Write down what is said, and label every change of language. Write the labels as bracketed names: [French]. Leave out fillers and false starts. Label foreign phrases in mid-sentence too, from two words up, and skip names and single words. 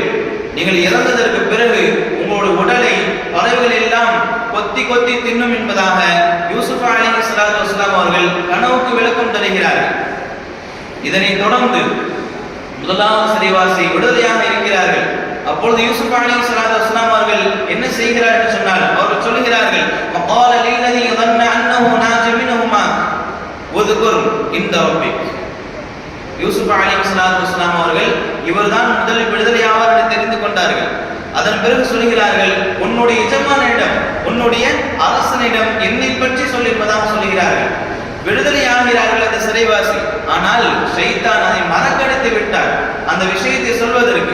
[Tamil] நீங்கள் இறந்ததற்கு பிறகு உங்களுடைய உடலை பறவைகள் எல்லாம் கொத்தி கொத்தி தின்னும் என்பதாக யூசுப் [Arabic] عليه الصلاة والسلام [Tamil] அவர்கள் கனவுக்கு விளக்கம் தருகிறார்கள். இதனைத் தொடர்ந்து முதலாவது சிறைவாசி விடுதலையாக இருக்கிறார்கள். அப்பொழுது யூசுப் [Arabic] عليه الصلاة والسلام [Tamil] அவர்கள் என்ன செய்கிறார்கள் என்று சொன்னால், அவர்கள் சொல்கிறார்கள், [Arabic] وقال للذي ظن انه ناج منهما اذكر عند ربك. [Tamil] யூசுப் [Arabic] عليه الصلاة والسلام [Tamil] அவர்கள் இவர்தான் முதலில் விடுதலை ஆவார் என்று தெரிந்து கொண்டார்கள். அதன் பிறகு சொல்கிறார்கள், உன்னுடைய எஜமானிடம், உன்னுடைய அரசனிடம் என்னை பற்றி சொல் என்பதாக சொல்கிறார்கள். விடுதலை ஆகிறார்கள் அந்த சிறைவாசி. ஆனால் ஷைத்தான் அதை மறக்கடித்து விட்டார் அந்த விஷயத்தை சொல்வதற்கு.